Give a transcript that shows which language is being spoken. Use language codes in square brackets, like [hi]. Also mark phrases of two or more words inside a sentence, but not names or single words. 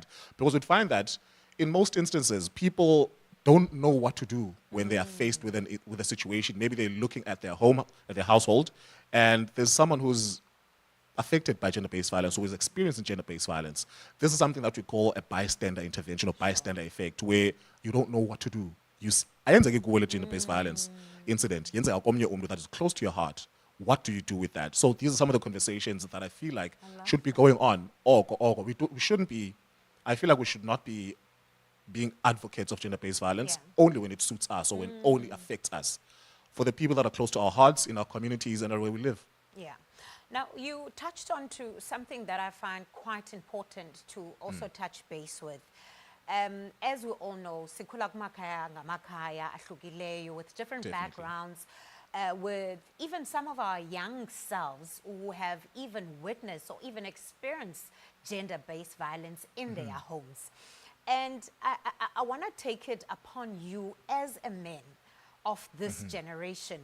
[en] Because we'd find that in most instances, people don't know what to do when they are faced with a situation. Maybe they're looking at their home, at their household, and there's someone who's affected by gender-based violence, who is experiencing gender-based violence. This is something that we call a bystander intervention or bystander effect, where you don't know what to do. [xh] Ayenzeke kuwe le [en] gender-based violence incident, [xh] yenzeka komnye umuntu [en] that is close to your heart. What do you do with that? So these are some of the conversations that I feel like should be going on. We shouldn't be, I feel like we should not be being advocates of gender-based violence only when it suits us or when it only affects us. For the people that are close to our hearts, in our communities, and where we live. Yeah. Now, you touched on to something that I find quite important to also touch base with. As we all know, [xh] sikhula kumakhaya ngamakhaya ahlukileyo [en] with different backgrounds, with even some of our young selves who have even witnessed or even experienced gender-based violence in their homes. And I want to take it upon you as a man of this generation.